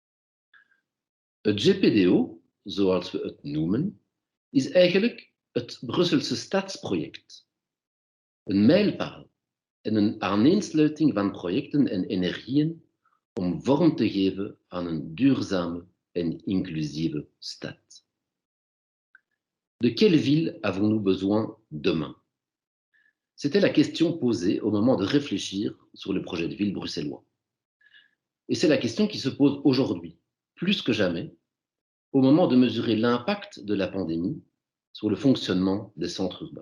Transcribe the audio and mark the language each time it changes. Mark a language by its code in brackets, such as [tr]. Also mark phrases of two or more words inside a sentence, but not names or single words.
[nl] Het GPDO, zoals we het noemen, is eigenlijk het Brusselse stadsproject. Een mijlpaal en een aaneensluiting van projecten en energieën om vorm te geven aan een duurzame en inclusieve stad. [fr] De quelle ville avons-nous besoin demain? C'était la question posée au moment de réfléchir sur le projet de ville bruxellois. Et c'est la question qui se pose aujourd'hui, plus que jamais, au moment de mesurer l'impact de la pandémie sur le fonctionnement des centres urbains.